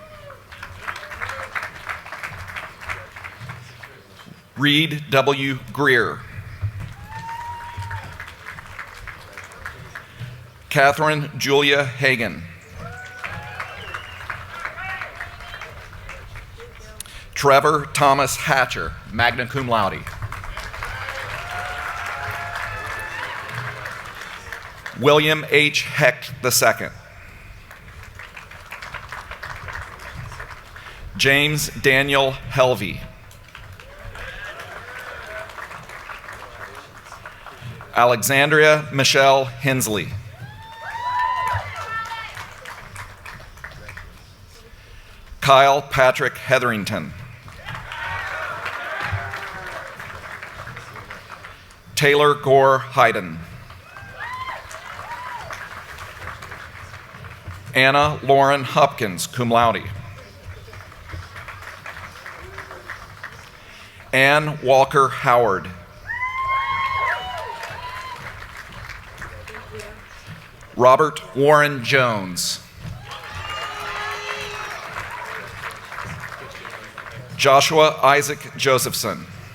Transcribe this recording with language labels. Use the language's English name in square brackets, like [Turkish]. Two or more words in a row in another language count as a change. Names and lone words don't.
[English] Reed W. Greer. Catherine Julia Hagan. Trevor Thomas Hatcher, [Latin] magna cum laude. [English] William H. Hecht II. James Daniel Helvey. Alexandria Michelle Hensley. Kyle Patrick Hetherington. Taylor Gore Hayden. Anna Lauren Hopkins, [Latin] cum laude. [English] Ann Walker Howard. Robert Warren Jones. Joshua Isaac Josephson.